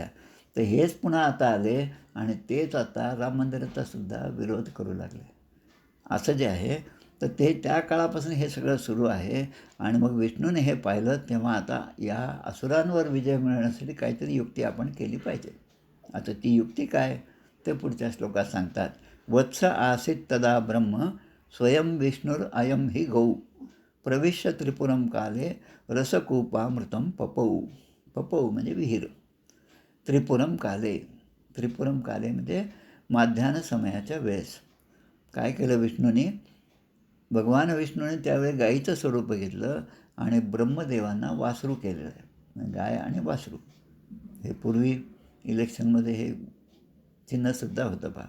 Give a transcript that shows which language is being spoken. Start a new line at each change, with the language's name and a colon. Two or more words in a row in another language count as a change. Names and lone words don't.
Marathi: तर हेच पुन्हा आता आले आणि तेच आता राम मंदिराचा सुद्धा विरोध करू लागले. असं जे आहे तर ते त्या काळापासून हे सगळं सुरू आहे. आणि मग विष्णूने हे पाहिलं तेव्हा आता या असुरांवर विजय मिळवण्यासाठी काहीतरी युक्ती आपण केली पाहिजे. आता ती युक्ती काय ते पुढच्या श्लोकात सांगतात.
Sanskrit: वत्स आसीत तदा ब्रह्म स्वयं विष्णुर अयम हि गौ प्रविश्य त्रिपुरम काले रसकूपामृतम पपऊ.
Marathi: पपऊ म्हणजे विहीर.
Sanskrit: त्रिपुरम काले, त्रिपुरम काले
Marathi: म्हणजे माध्यान्ह समयाच्या वेळेस काय केलं विष्णूने. भगवान विष्णूने त्यावेळी गाईचं स्वरूप घेतलं आणि ब्रह्मदेवांना वासरू केलेलं आहे. गाय आणि वासरू हे पूर्वी इलेक्शनमध्ये हे चिन्हसुद्धा होतं पहा.